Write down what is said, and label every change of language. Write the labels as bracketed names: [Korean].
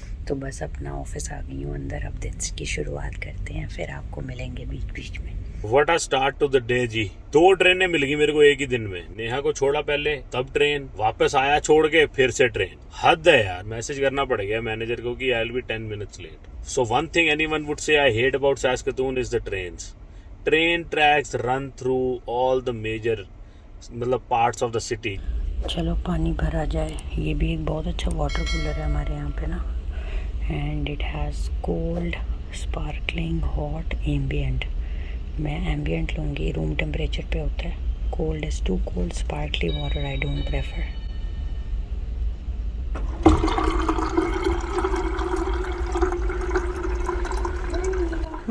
[Hindi] तो बस अपना ऑफिस आ गई हूँ अंदर। अब दिन की शुरुआत करते हैं, फिर आपको मिलेंगे बीच बीच में। [English] what a start to the day [Hindi] जी। 2 ट्रेनें मिल गई मेरे को एक ही दिन में। नेहा को छोड़ा पहले, तब ट्रेन, वापस आया छोड़ के, फिर से ट्रेन। हद है यार। मैसेज करना पड़ गया मैनेजर को कि [English] I will be 10 minutes late. So one thing anyone would say I hate about Saskatoon is the trains. train tracks run through all the major मतलब parts of the city. [Hindi] चलो पानी भरा जाए। ये भी एक बहुत अच्छा वाटर कूलर है हमारे यहाँ पे ना, [English] And it has cold, sparkling, hot, ambient. [Hindi] मैं एम्बियंट लूँगी, रूम टेम्परेचर पे होता है। [English] Cold is too cold, sparkly water I don't prefer.